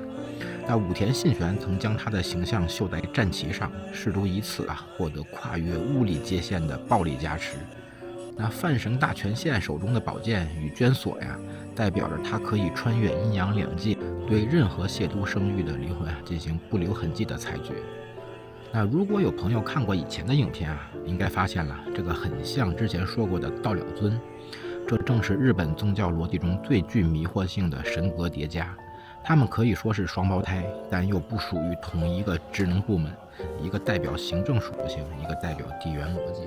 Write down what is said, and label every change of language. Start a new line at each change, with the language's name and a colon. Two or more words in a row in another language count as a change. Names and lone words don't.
Chinese: 那武田信玄曾將他的形象繡在戰旗上，試圖以此獲得跨越物理界限的暴力加持。那范绳大权现手中的宝剑与捐锁代表着他可以穿越阴陽两界，对任何亵渎生育的灵魂进行不留痕迹的裁決。那如果有朋友看過以前的影片應該發現了這個很像之前說過的道了尊。這正是日本宗教邏輯中最具迷惑性的神格疊加。他們可以說是雙胞胎，但又不屬於同一個職能部门，一個代表行政屬性，一個代表地缘邏輯。